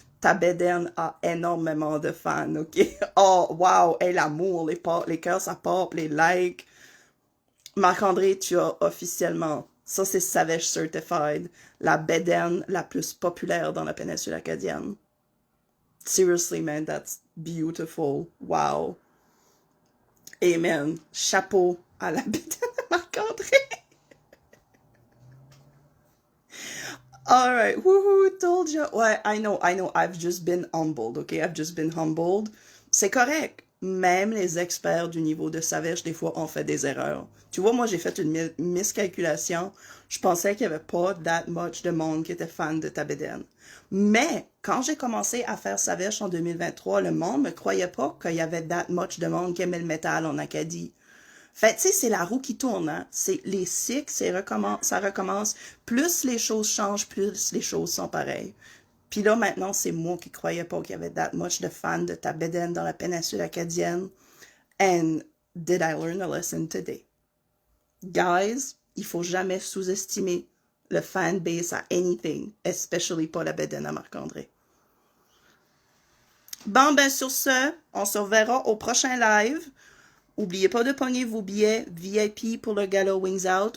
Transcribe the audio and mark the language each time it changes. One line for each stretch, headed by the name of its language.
French: Ta bedaine a énormément de fans, ok? Oh, wow! Hey, l'amour, les cœurs, ça pop, les likes. Marc-André, tu as officiellement, ça c'est Savage Certified, la bedaine la plus populaire dans la péninsule acadienne.
English: Seriously, man, that's beautiful. Wow. Amen.
French: Chapeau à la bedaine de Marc-André.
English: Alright, woohoo, told you.
French: Ouais,
English: I know, I've just been humbled, okay? I've just been humbled.
French: C'est correct. Même les experts du niveau de Savage, des fois, ont fait des erreurs. Tu vois, moi, j'ai fait une miscalculation. Je pensais qu'il n'y avait pas
English: that much
French: de monde qui était fan de Tabeden. Mais, quand j'ai commencé à faire Savage en 2023, le monde ne croyait pas qu'il y avait
English: that much
French: de monde qui aimait le métal en Acadie. Fait, tu sais, c'est la roue qui tourne, hein. C'est les cycles, ça recommence. Plus les choses changent, plus les choses sont pareilles. Puis là, maintenant, c'est moi qui croyais pas qu'il y avait
English: that much
French: de fans de Tabeden dans la péninsule acadienne.
English: And did I learn a lesson today? Guys,
French: il faut jamais sous-estimer le fanbase à
English: anything, especially
French: pas la bedaine à Marc-André. Bon, ben sur ce, on se reverra au prochain live. N'oubliez pas de pogner vos billets VIP pour le gala Wings Out.